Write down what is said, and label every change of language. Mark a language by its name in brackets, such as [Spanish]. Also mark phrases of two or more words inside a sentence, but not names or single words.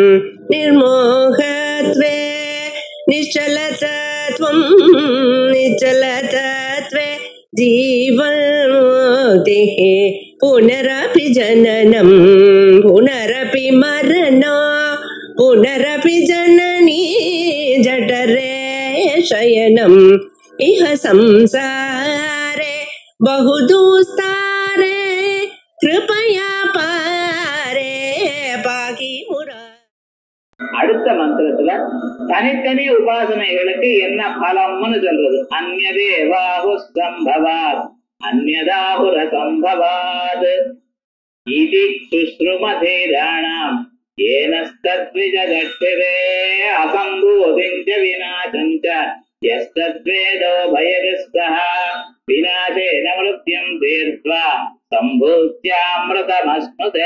[Sanskrit] निर्मोहत्वे निश्चलतत्वं निश्चलतत्वे जीवन्मुक्तिः पुनरपि जननं पुनरपि मरणं पुनरपि जननी जठरे शयनम् इह संसारे बहुदुस्तारे कृपया पारे पाहि मुरा. [Tamil] அடுத்த மந்திரத்துல தனித்தனி உபாசனைகளுக்கு என்ன பலம்னு சொல்றது. [Sanskrit] अन्यदेवाहुः सम्भवात् अन्यदाहुरसम्भवात् इति शुश्रुम धीराणां ये नस्तद्विचचक्षिरे असम्भूतिं च विनाशं च यस्तद्वेदोभयं सह विनाशेन मृत्युं तीर्त्वा सम्भूत्यामृतमश्नुते.